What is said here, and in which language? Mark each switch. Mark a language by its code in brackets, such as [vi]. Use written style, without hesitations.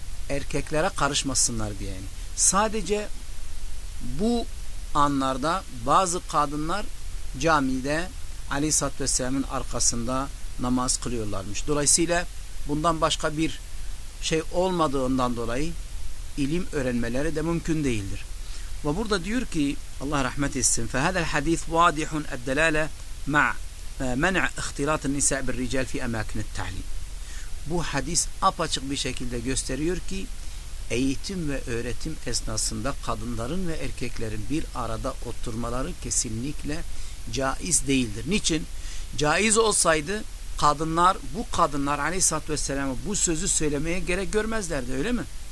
[tr] Erkeklere karışmasınlar diye. Yani. Sadece bu anlarda bazı kadınlar camide aleyhissalatü vesselamın arkasında namaz kılıyorlarmış. Dolayısıyla bundan başka bir şey olmadığından dolayı ilim öğrenmeleri de mümkün değildir. Ve burada diyor ki Allah rahmet etsin. [ar] فهذا الحديث واضح الدلالة مع منع اختلاط النساء بالرجال في أماكن التعليم. [tr] Bu hadis apaçık bir şekilde gösteriyor ki eğitim ve öğretim esnasında kadınların ve erkeklerin bir arada oturmaları kesinlikle caiz değildir. Niçin? Caiz olsaydı bu kadınlar aleyhissalatü vesselam'a bu sözü söylemeye gerek görmezlerdi, öyle mi?